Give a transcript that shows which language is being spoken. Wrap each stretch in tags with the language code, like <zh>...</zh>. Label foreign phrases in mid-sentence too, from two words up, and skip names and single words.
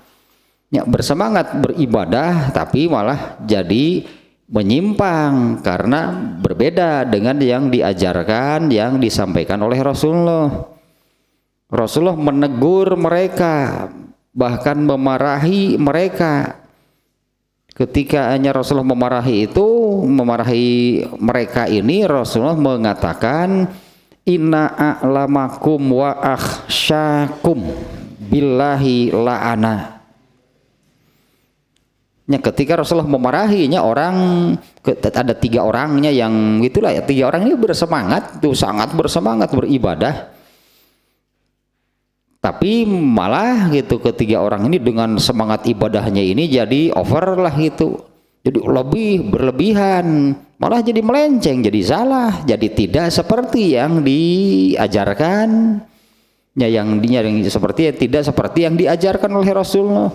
<id>Ya, bersemangat beribadah tapi malah jadi menyimpang karena berbeda dengan yang diajarkan, yang disampaikan oleh Rasulullah. Rasulullah menegur mereka, bahkan memarahi mereka. Ketika hanya Rasulullah memarahi mereka ini, Rasulullah mengatakan,</id> <ar>إن أعلمكم وأخشاكم بالله لأنا.</ar> <id>Ya, ketika Rasulullah memarahinya orang, ada tiga orangnya yang itulah ya, tiga orang ini bersemangat tuh, sangat bersemangat beribadah, tapi malah gitu ketiga orang ini dengan semangat ibadahnya ini jadi over lah gitu, jadi lebih berlebihan, malah jadi melenceng, jadi salah, jadi tidak seperti yang diajarkan ya, yang seperti tidak seperti yang diajarkan oleh Rasulullah.</id>